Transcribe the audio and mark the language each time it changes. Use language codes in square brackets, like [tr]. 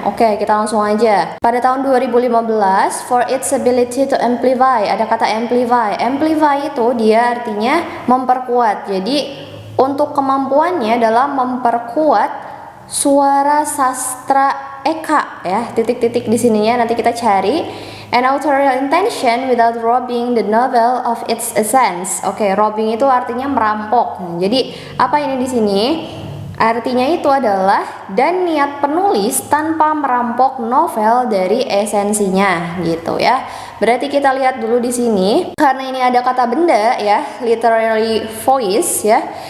[id] Oke, kita langsung aja. Pada tahun 2015, [en] for its ability to amplify, [id] ada kata amplify. Amplify itu dia artinya memperkuat. Jadi untuk kemampuannya dalam memperkuat suara sastra Eka ya, titik-titik di sininya nanti kita cari. [en] An authorial intention without robbing the novel of its essence. [id] Oke, robbing itu artinya merampok. Jadi apa ini di sini? Artinya itu adalah dan niat penulis tanpa merampok novel dari esensinya gitu ya. Berarti kita lihat dulu di sini, karena ini ada kata benda ya, literary voice ya.